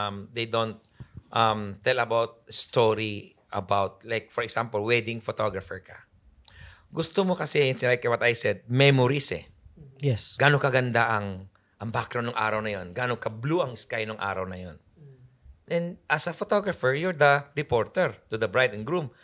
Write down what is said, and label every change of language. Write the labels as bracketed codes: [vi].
[en] They don't tell about story about, like for example, wedding photographer ka. [tl] Gusto mo kasi, [en] like what I said, memories [tl] eh. [en] Yes. [tl] Gano'ng kaganda ang background ng araw na yon, gano'ng ka-blue ang sky ng araw na yon. [en] And as a photographer, you're the reporter to the bride and groom.